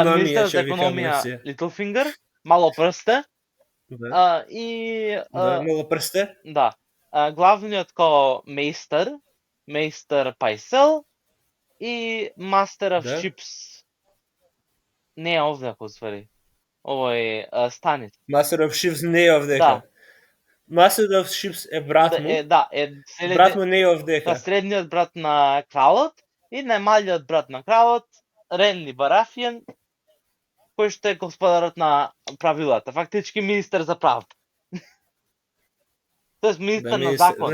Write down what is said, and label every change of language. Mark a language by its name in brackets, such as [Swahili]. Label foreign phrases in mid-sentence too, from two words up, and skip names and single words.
[Macedonian] Да, министерот за економија, Littlefinger, мало прсте. Да. И... Да, мало прсте. Да. Главниот као Мейстер Пайсел и [English] Master of Ships. [Macedonian] Не е овдека, уствари. Овој Станис. [English] Master of Ships [Macedonian] не е овдека. Да. [English] Master of Ships [Macedonian] е брат му. Да, брат му не е овдека. Средниот брат на кралот и најмалиот брат на кралот, Ренли Барафиен, кој што е господарот на правилата, фактички министер за правда. Тоест министер на закони.